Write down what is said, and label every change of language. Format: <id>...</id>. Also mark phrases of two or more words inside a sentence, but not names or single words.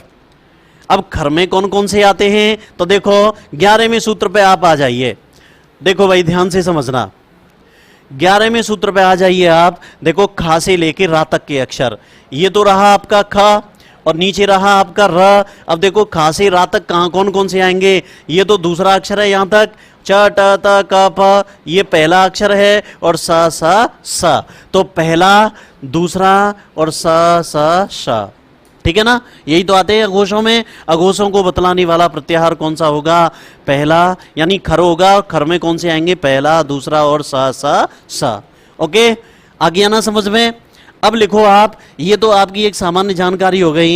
<hi>अब खर में कौन कौन से आते हैं? तो देखो 11वें सूत्र पे आप आ जाइए। देखो भाई ध्यान से समझना, 11वें सूत्र पे आ जाइए आप। देखो खा से लेके रा तक के अक्षर, ये तो रहा आपका ख और नीचे रहा आपका र। अब देखो खा से रा तक कहाँ कौन कौन से आएंगे? ये तो दूसरा अक्षर है, यहां तक च ट त क प, ये पहला अक्षर है, और स स स, तो पहला, दूसरा और स स श, ठीक है ना। यही तो आते हैं अघोषों में। अघोषों को बतलाने वाला प्रत्याहार कौन सा होगा? पहला, यानी खर होगा। खर में कौन से आएंगे? पहला, दूसरा और स स स। ओके, आ गया ना समझ में। अब लिखो आप, ये तो आपकी एक सामान्य जानकारी हो गई।</hi>